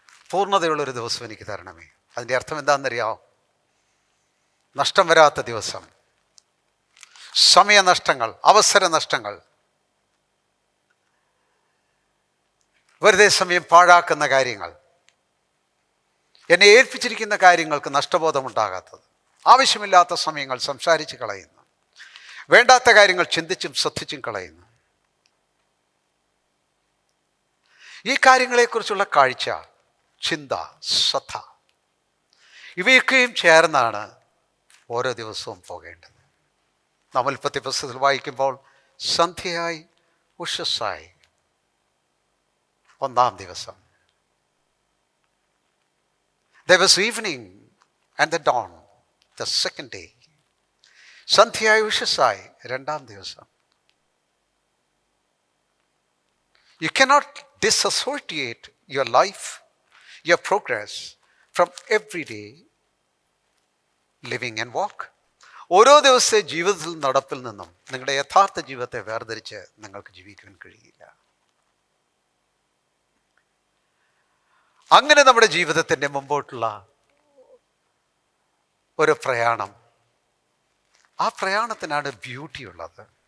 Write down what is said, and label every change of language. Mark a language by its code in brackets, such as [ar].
[ml] പൂർണ്ണതയുള്ളൊരു ദിവസം എനിക്ക് തരണമേ. അതിൻ്റെ അർത്ഥം എന്താണെന്നറിയാമോ? നഷ്ടം വരാത്ത ദിവസം, സമയനഷ്ടങ്ങൾ, അവസര നഷ്ടങ്ങൾ, വെറുതെ സമയം പാഴാക്കുന്ന കാര്യങ്ങൾ, എന്നെ ഏൽപ്പിച്ചിരിക്കുന്ന കാര്യങ്ങൾക്ക് നഷ്ടബോധമുണ്ടാകാത്തത്, ആവശ്യമില്ലാത്ത സമയങ്ങൾ സംസാരിച്ച് കളയുന്നു, വേണ്ടാത്ത കാര്യങ്ങൾ ചിന്തിച്ചും ശ്രദ്ധിച്ചും കളയുന്നു. ഈ കാര്യങ്ങളെക്കുറിച്ചുള്ള കാഴ്ച, ചിന്ത, ശ്രദ്ധ, ഇവയൊക്കെയും ചേർന്നാണ് ഓരോ ദിവസവും പോകേണ്ടത്. നാം ഉൽപ്പത്തി പുസ്തകത്തിൽ വായിക്കുമ്പോൾ സന്ധ്യയായി ഉഷസ്സായി ഒന്നാം ദിവസം, [en] there was evening and the dawn, the second day. [ml] സന്ധ്യയായി ഉഷസ്സായി രണ്ടാം ദിവസം. [en] You cannot disassociate your life, your progress from everyday living and walk. [ml] ഓരോ ദിവസത്തെ ജീവിതത്തിൽ നടപ്പിൽ നിന്നും നിങ്ങളുടെ യഥാർത്ഥ ജീവിതത്തെ വേർതിരിച്ച് നിങ്ങൾക്ക് ജീവിക്കാൻ കഴിയില്ല. അങ്ങനെ നമ്മുടെ ജീവിതത്തിൻ്റെ മുമ്പോട്ടുള്ള ഒരു പ്രയാണം, ആ പ്രയാണത്തിനാണ് ബ്യൂട്ടി ഉള്ളത്.